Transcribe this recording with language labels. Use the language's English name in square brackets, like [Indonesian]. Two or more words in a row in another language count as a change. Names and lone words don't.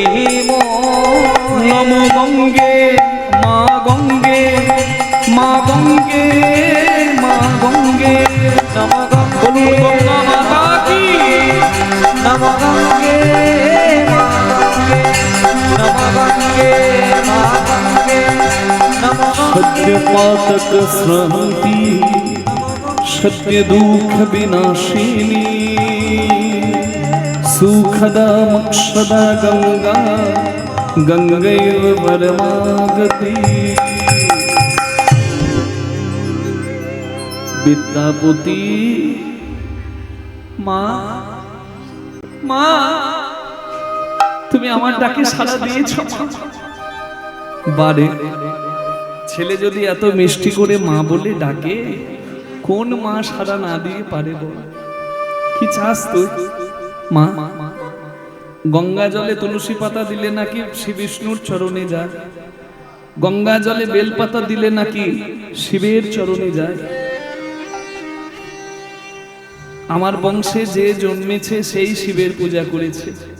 [Bangla] নম গঙ্গে মা গঙ্গে মা গঙ্গে মা গঙ্গে গঙ্গে নম বলুন গঙ্গে গঙ্গা মাতা কি নম গঙ্গে মা গঙ্গে নম গঙ্গে মা গঙ্গে নম [Sanskrit] सत्य पातक श्रांति सत्य दुख विनाशिनी सुखदा मोक्षदा गंगा गंगैव परमागति विद्यापति [Bangla] মা মা তুমি আমার ডাকে সাড়া দিয়েছো বারে ছেলে যদি এত মিষ্টি করে মা বলে ডাকে কোন মা সাড়া না দিয়ে পারে বল কি চাস তুই মা গঙ্গা জলে তুলসী পাতা দিলে নাকি শ্রী বিষ্ণুর চরণে যায় গঙ্গা জলে বেলপাতা দিলে নাকি শিবের চরণে যায় আমার বংশে যে জন্মেছে সেই শিবের পূজা করেছে